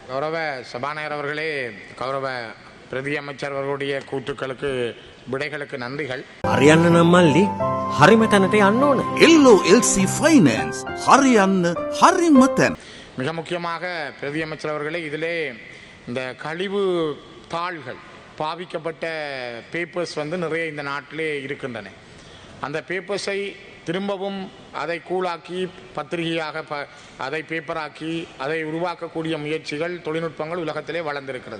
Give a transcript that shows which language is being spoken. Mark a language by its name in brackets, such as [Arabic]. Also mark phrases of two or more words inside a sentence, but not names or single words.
[Tamil] கௌரவ சபாநாயகர் அவர்களே, கௌரவ பிரதி அமைச்சர் அவர்களுடைய கூற்றுக்களுக்கு விடைகளுக்கு நன்றிகள். [Sinhala] හරියන්න නම් මල්ලි හරිම තැනට යන්න ඕන. LOLC Finance හරියන්න හරිම තැන. [Tamil] மிக முக்கியமாக பிரதி அமைச்சர் அவர்களே, இதிலே இந்த கழிவு தாள்கள் பாவிக்கப்பட்ட பேப்பர்ஸ் நிறைய இந்த நாட்டிலே இருக்கின்றன. அந்த பேப்பர்ஸை திரும்பவும் அதை கூழாக்கி பத்திரிகையாக அதை பேப்பராக்கி அதை உருவாக்கக்கூடிய முயற்சிகள் தொழில்நுட்பங்கள் உலகத்திலே வளர்ந்திருக்கிறது.